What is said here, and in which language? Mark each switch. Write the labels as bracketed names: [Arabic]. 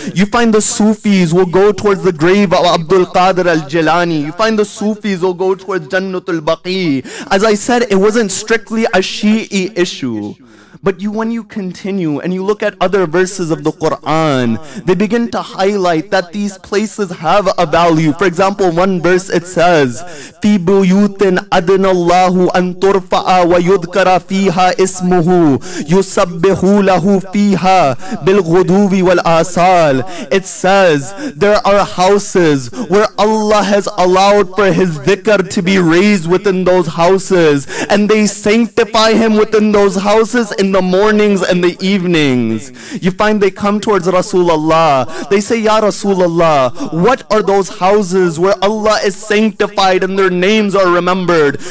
[English] You find the Sufis will go towards the grave of Abdul Qadir al-Jilani. You find the Sufis will go towards Al-Baqee. As I said, it wasn't strictly a Shi'i issue. But when you continue and you look at other verses of the Quran, they begin to highlight that these places have a value. For example, one verse it says, [Arabic] فِي بُيُوتٍ أَدْنَ اللَّهُ أَن تُرْفَعَ وَيُذْكَرَ فِيهَا إِسْمُهُ يُسَبِّحُ لَهُ فِيهَا بِالْغُدُوِّ وَالْآصَالِ. [English] It says there are houses where Allah has allowed for His dhikr to be raised within those houses, and they sanctify Him within those houses in the mornings and the evenings. You find they come towards Rasulullah. They say, Ya Rasulullah, what are those houses where Allah is sanctified and their names are remembered?